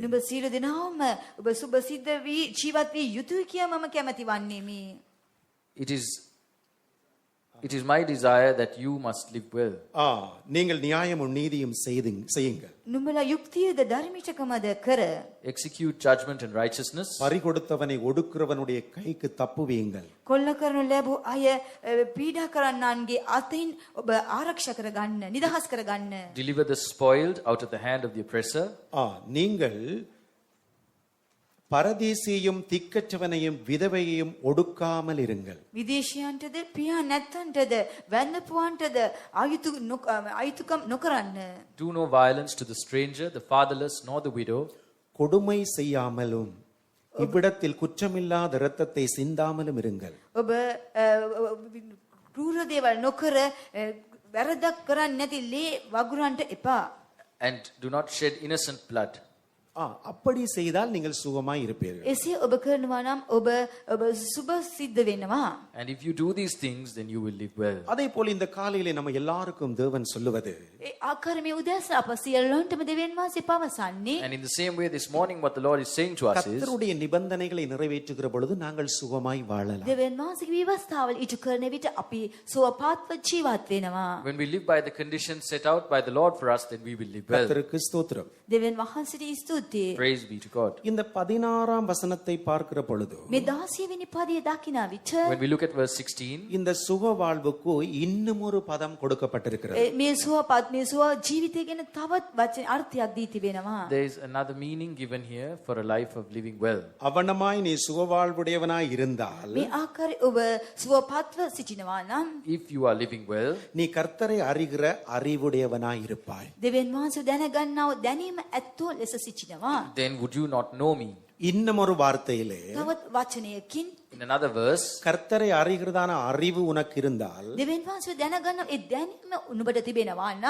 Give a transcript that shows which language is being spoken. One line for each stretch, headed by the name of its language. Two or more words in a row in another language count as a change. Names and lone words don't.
Sinhala: නුඹ සියලු දෙනාම ඔබ සුබ සිද්ධ වී ජීවත් වී යුතුය කියා මම කැමති වන්නේමි.
English: It is my desire that you must live well.
Tamil: நீங்கள் நியாயமும் நீதியும் செய்யுங்கள்.
Sinhala: නුඹලා යුක්තියද ධර්මිෂකමද කර
English: Execute judgment and righteousness.
Tamil: பறி கொடுத்தவனை ஒடுக்கிறவனுடைய கைக்கு தப்புவீங்கள்.
Sinhala: කොල්ල කරනු ලැබූ අය පීඩා කරන්නන්ගේ අතින් ඔබ ආරක්ෂා කරගන්න, නිදහස් කරගන්න.
English: Deliver the spoiled out of the hand of the oppressor.
Tamil: நீங்கள் பரதேசியையும் திக்கற்றவனையும் விதவையையும் ஒடுக்காமல் இருங்கள்.
Sinhala: විදේශයන්ටද පියා නැත්තන්ටද වැන්නපුවන්ටද අයුතුකම් නොකරන්න.
English: Do no violence to the stranger, the fatherless, nor the widow.
Tamil: கொடுமை செய்யாமலும் இவ்விடத்தில் குற்றமில்லாத இரத்தத்தை சிந்தாமலும் இருங்கள்.
Sinhala: ඔබ කෲර දේවල් නොකර වැරදක් කරන්නේ නැති ලේ වගුරන්ට එපා.
English: and do not shed innocent blood.
Tamil: அப்படி செய்தால் நீங்கள் சுகமாய் இருப்பீர்கள்.
Sinhala: එසේ ඔබ කරනවා නම් ඔබ සුබ සිද්ධ වෙනවා.
English: And if you do these things, then you will live well.
Tamil: அதே போல இந்த காலையிலே நம்ம எல்லாருக்கும் தேவன் சொல்லுவது,
Sinhala: ඒ ආකාරයේ මේ උදෑසන අප සියල්ලන්ටම දෙවියන් වහන්සේ පවසන්නේ,
English: And in the same way, this morning, what the Lord is saying to us is,
Tamil: கர்த்தருடைய நிபந்தனைகளை நிறைவேற்றுகிற பொழுது நாங்கள் சுகமாய் வாழலாம்.
Sinhala: දෙවියන් වහන්සේගේ විවස්ථාවල් ඉටු කරන විට අපි සුවපත්ව ජීවත් වෙනවා.
English: when we live by the conditions set out by the Lord for us, then we will live well.
Tamil: கர்த்தருக்கு ஸ்தோத்திரம்.
Sinhala: දෙවියන් වහන්සේට ස්තුතියි.
English: Praise be to God.
Tamil: இந்த 16ஆம் வசனத்தை பார்க்கிற பொழுது
Sinhala: මේ 16 වෙනි පදයේ දකිනා විට
English: When we look at verse 16,
Tamil: இந்த சுக வாழ்வுக்கு இன்னும் ஒரு பதம் கொடுக்கப்பட்டிருக்கிறது.
Sinhala: මේ සුවපත් මේ සුව ජීවිතය ගැන තවත් වචන අර්ථයක් දී තිබෙනවා.
English: there is another meaning given here for a life of living well.
Tamil: அவனமாய் நீ சுக வாழ்வுடையவனாய் இருந்தால்
Sinhala: මේ ආකාරයේ ඔබ සුවපත්ව සිටිනවා නම්
English: If you are living well,
Tamil: நீ கர்த்தரை அறிகிற அறிவுடையவனாய் இருப்பாய்.
Sinhala: දෙවියන් වහන්සේ දැනගන්නව දැනීම ඇත්තෝ ලෙස සිටිනවා.
English: then would you not know me?
Tamil: இன்னும் ஒரு வார்த்தையிலே
Sinhala: තවත් වචනයකින්
English: In another verse,
Tamil: கர்த்தரை அறிகிறதான அறிவு உனக்கு இருந்தால்
Sinhala: දෙවියන් වහන්සේ දැනගන්නව ඒ දැනීම උඹට තිබෙනවා නම්